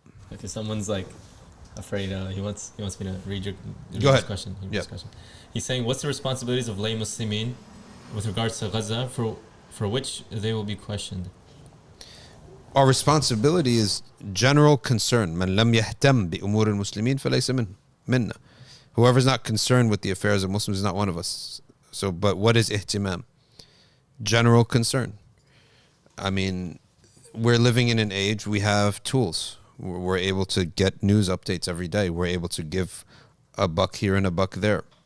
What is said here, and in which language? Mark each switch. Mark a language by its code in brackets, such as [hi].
[en] If someone's like afraid, he wants me to read your Go ahead. question. Yeah. Question. He's saying, what's the responsibilities of lay Muslimin with regards to Gaza, for which they will be questioned? Our responsibility is general concern. [ar] من لم يهتم بأمور المسلمين فليس منا. [en] Whoever's not concerned with the affairs of Muslims is not one of us. So, but what is ihtimam? General concern. I mean, we're living in an age, we have tools. We're able to get news updates every day. We're able to give a buck here and a buck there.